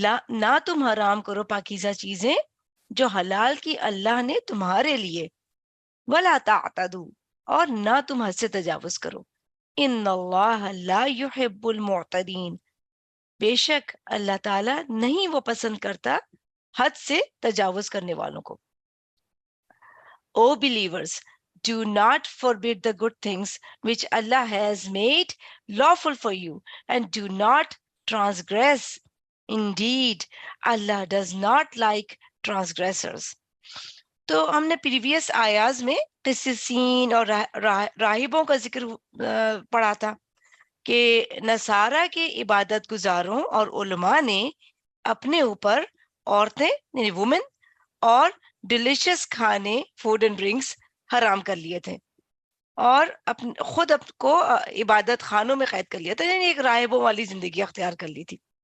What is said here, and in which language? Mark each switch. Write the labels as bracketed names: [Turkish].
[Urdu] نہ تم حرام کرو پاکیزہ چیزیں جو حلال کی اللہ نے تمہارے لیے، ولا تعتدوا، اور نہ تم حد سے تجاوز کرو، [Arabic] ان اللہ لا يحب المعتدین، [Urdu] بے شک اللہ تعالیٰ نہیں وہ پسند کرتا حد سے تجاوز کرنے والوں کو۔ [English] O believers, do not forbid the good things which Allah has made lawful for you, and do not transgress. Indeed, Allah does not like transgressors. [Urdu] تو ہم نے پریویس آیاز میں قصصین اور راہبوں کا ذکر پڑھا تھا کہ نصارہ کے عبادت گزاروں اور علماء نے اپنے اوپر عورتیں یعنی وومن اور ڈیلیشس کھانے فوڈ اینڈ ڈرنکس حرام کر لیے تھے، اور خود کو عبادت خانوں میں قید کر لیا تھا، یعنی ایک راہبوں والی زندگی اختیار کر لی تھی۔